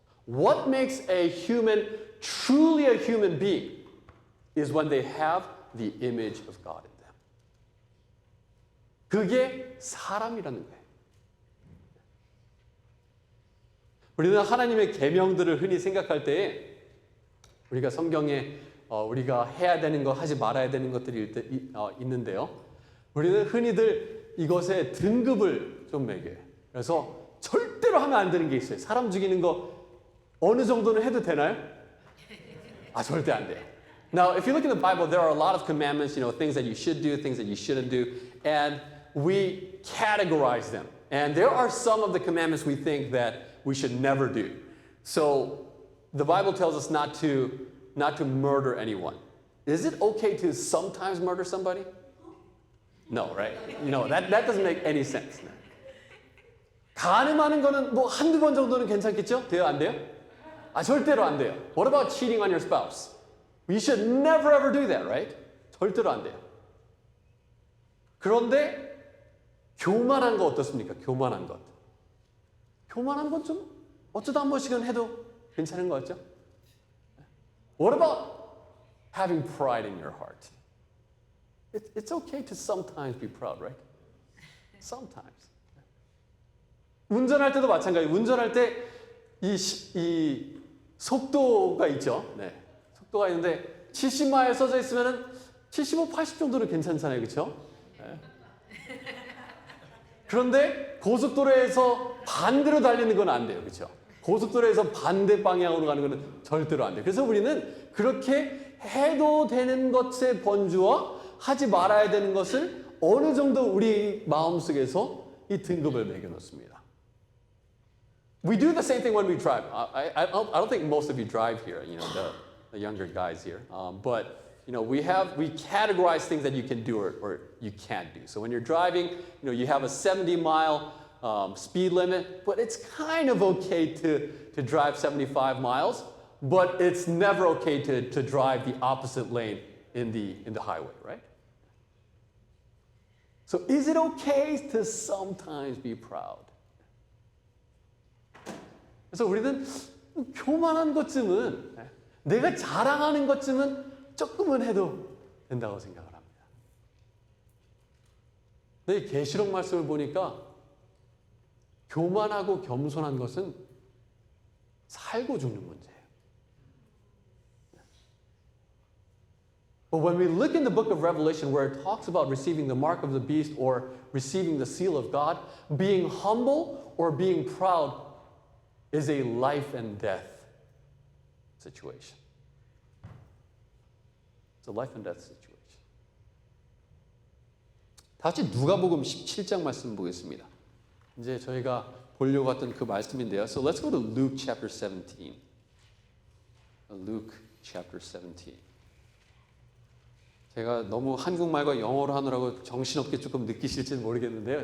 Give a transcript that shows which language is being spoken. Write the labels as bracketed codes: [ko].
[en] What makes a human truly a human being is when they have the image of God in them. [ko] 그게 사람이라는 거예요. 우리는 하나님의 계명들을 흔히 생각할 때에 우리가 성경에 우리가 해야 되는 거 하지 말아야 되는 것들이 있는데요. 우리는 흔히들 이것에 등급을 좀 매겨요. 그래서 절대로 하면 안 되는 게 있어요. 사람 죽이는 거 어느 정도는 해도 되나요? 절대 안 돼요. [en] Now, if you look in the Bible, there are a lot of commandments, things that you should do, things that you shouldn't do, and we categorize them. And there are some of the commandments we think that we should never do. So the Bible tells us not to murder anyone. Is it okay to sometimes murder somebody? No, right? That doesn't make any sense. [ko] 간음하는 거는 뭐 한두 번 정도는 괜찮겠죠? 돼요? 안 돼요? 절대로 안 돼요. [en] What about cheating on your spouse? You should never ever do that, right? [ko] 절대로 안 돼요. 그런데 교만한 거 어떻습니까? 교만한 것. 교만한 건 좀 어쩌다 한 번씩은 해도 괜찮은 거 같죠? [en] What about having pride in your heart? It's okay to sometimes be proud, right? Sometimes. [ko] 운전할 때도 마찬가지예요. 운전할 때 이 속도가 있죠. 네. 속도가 있는데 70마일 써져 있으면은 75, 80 정도는 괜찮잖아요. 그렇죠? 네. 그런데 고속도로에서 반대로 달리는 건 안 돼요. 그렇죠? 고속도로에서 반대 방향으로 가는 거는 절대로 안 돼요. 그래서 우리는 그렇게 해도 되는 것의 번주와 하지 말아야 되는 것을 어느 정도 우리 마음속에서 이 등급을 매겨 놓습니다. [en] We do the same thing when we drive. I don't think most of you drive here, the younger guys here. But we categorize things that you can do or you can't do. So when you're driving, you have a 70-mile speed limit, but it's kind of okay to drive 75 miles, but it's never okay to drive the opposite lane in the highway, right? So is it okay to sometimes be proud? [ko] 그래서 우리는 교만한 것쯤은 내가 자랑하는 것쯤은 조금은 해도 된다고 생각을 합니다. 근데 이 계시록 말씀을 보니까 교만하고 겸손한 것은 살고 죽는 문제예요. [en] But when we look in the book of Revelation where it talks about receiving the mark of the beast or receiving the seal of God, being humble or being proud is a life and death situation. It's a life and death situation. [ko] 다시 누가복음 17장 말씀 보겠습니다. 이제 저희가 보려고 했던 그 말씀인데요. [en] So let's go to Luke chapter 17. Luke chapter 17. [ko] 제가 너무 한국말과 영어로 하느라고 정신없게 조금 느끼실지는 모르겠는데요.